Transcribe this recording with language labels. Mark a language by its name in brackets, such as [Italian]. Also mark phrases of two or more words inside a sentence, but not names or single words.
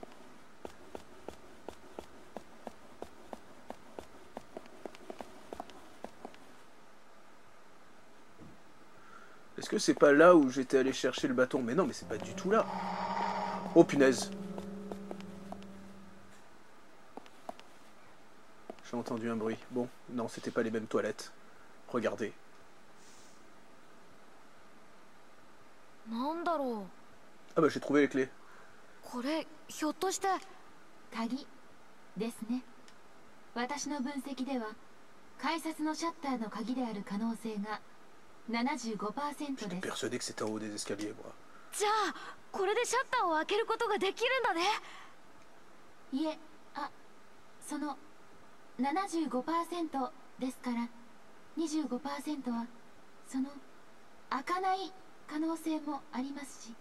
[French] Est-ce que c'est pas là où j'étais allé chercher le bâton? Mais non, mais c'est pas du tout là. Oh punaise. J'ai entendu un bruit. Bon, non, c'était pas les mêmes toilettes. Regardez. [Japanese] なんだろ [French] Ah bah j'ai trouvé les clés. [Japanese] う。これひょっとして。鍵ですね。私の分析では改札のシャッターの鍵である可能性が 75% [French] J'étais [Japanese] です。 [French] persuadé que c'était en haut des escaliers, moi. [Japanese] じゃあこれでシャッターを開けることができるんだね。いえ、その 75% ですから 25% はその開かない可能性もありますし。